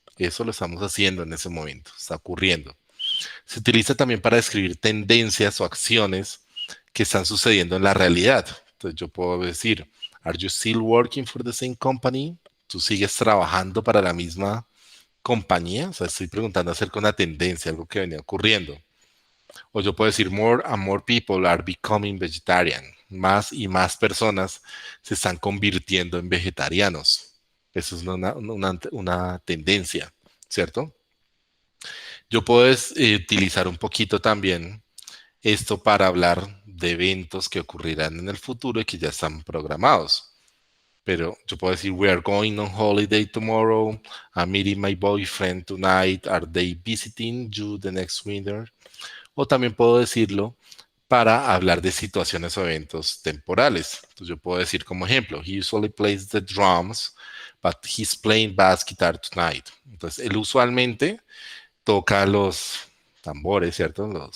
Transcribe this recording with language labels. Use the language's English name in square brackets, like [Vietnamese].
[Spanish] Eso lo estamos haciendo en ese momento, está ocurriendo. Se utiliza también para describir tendencias o acciones que están sucediendo en la realidad. Entonces yo puedo decir, [English] ¿Are you still working for the same company? [Spanish] ¿Tú sigues trabajando para la misma compañía? O sea, estoy preguntando acerca de una tendencia, algo que venía ocurriendo. O yo puedo decir, [English] more and more people are becoming vegetarian. [Spanish] Más y más personas se están convirtiendo en vegetarianos. Eso es una tendencia, ¿cierto? Yo puedo utilizar un poquito también esto para hablar de eventos que ocurrirán en el futuro y que ya están programados. Pero yo puedo decir, [English] we are going on holiday tomorrow. I'm meeting my boyfriend tonight. Are they visiting you the next winter? [Spanish] O también puedo decirlo para hablar de situaciones o eventos temporales. Entonces yo puedo decir como ejemplo, [English] he usually plays the drums, but he's playing bass guitar tonight. [Spanish] Entonces él usualmente toca los tambores, ¿cierto?